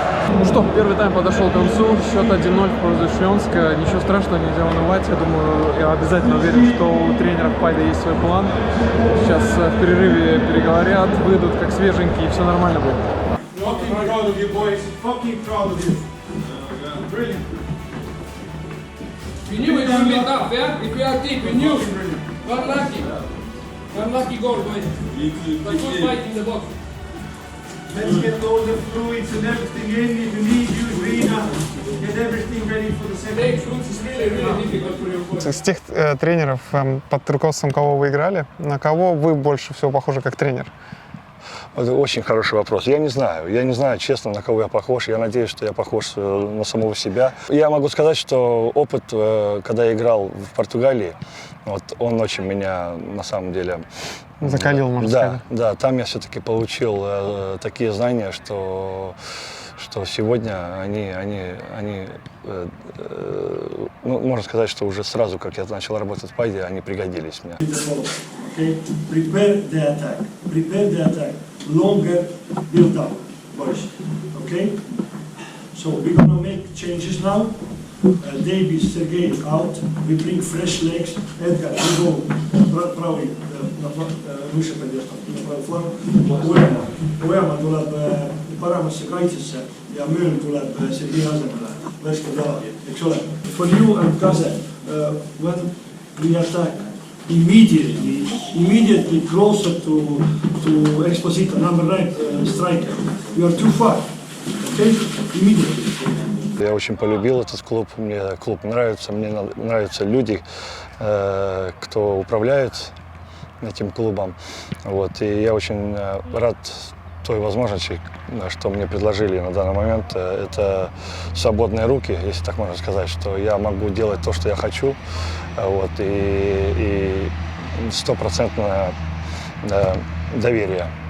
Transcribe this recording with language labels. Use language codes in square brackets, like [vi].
[ru] Ну что, первый тайм подошел к концу, счет 1-0 в пользу Шленска. Ничего страшного, нельзя унывать. Я думаю, я обязательно уверен, что у тренеров Пайда есть свой план. Сейчас в перерыве переговорят, выйдут как свеженькие, и все нормально будет. [en] Fucking proud of you, boys. Fucking proud of you. Brilliant. We knew it would be tough, yeah? If we are deep, we knew. One lucky goal, boys. But good fight in the box. Let's get all the fluids and everything in. If you need, use Rina. Get everything ready for the second. It's really difficult for your boys. [ru] Из тех тренеров, под руководством кого вы играли, на кого вы больше всего похожи как тренер? Это очень хороший вопрос. Я не знаю, честно, на кого я похож. Я надеюсь, что я похож на самого себя. Я могу сказать, что опыт, когда я играл в Португалии, вот он очень меня, на самом деле... Закалил, можно сказать. Да, там я все-таки получил такие знания, что сегодня они ну, можно сказать, что уже сразу, как я начал работать в Пайде, они пригодились мне. [en] Okay? Prepare the attack. Longer build up, boys. Okay? So we're gonna make changes now. Davies, Sergei out. We bring fresh legs. Edgar, we go [ru] правый, выше поддержка, на правый фланг. [et] Uema tuleb paremasse kaitsesse ja Mööl tuleb Sergei asemele. Värsked jalad, eks ole. [en] For you and Kase, when we attack, immediately closer to Exposito, number 9 striker. You are too far. attention immediately. [ru] Я очень полюбил этот клуб, мне клуб нравится, мне нравятся люди, кто управляет этим клубом. Вот, и я очень рад той возможности, что мне предложили на данный момент. Это свободные руки, если так можно сказать, что я могу делать то, что я хочу, вот, и стопроцентное доверие.